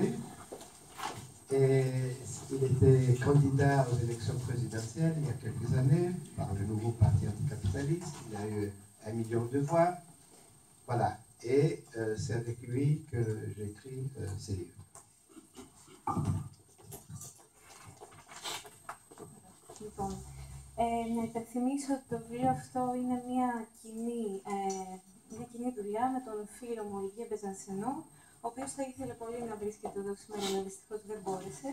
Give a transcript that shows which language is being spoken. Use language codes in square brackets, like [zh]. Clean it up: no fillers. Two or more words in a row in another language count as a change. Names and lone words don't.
[fr] Et il était candidat aux élections présidentielles il y a quelques années par le nouveau parti anticapitaliste. Il a eu 1 million de voix. Voilà. Et c'est avec lui que j'ai écrit ces livres. [el] Λοιπόν, να υπενθυμίσω ότι το βιβλίο αυτό είναι μια κοινή δουλειά με τον φίλο μου Ολιβιέ Μπεζανσενό, ο οποίος θα ήθελε πολύ να βρίσκεται εδώ σήμερα, αλλά δυστυχώς δεν μπόρεσε.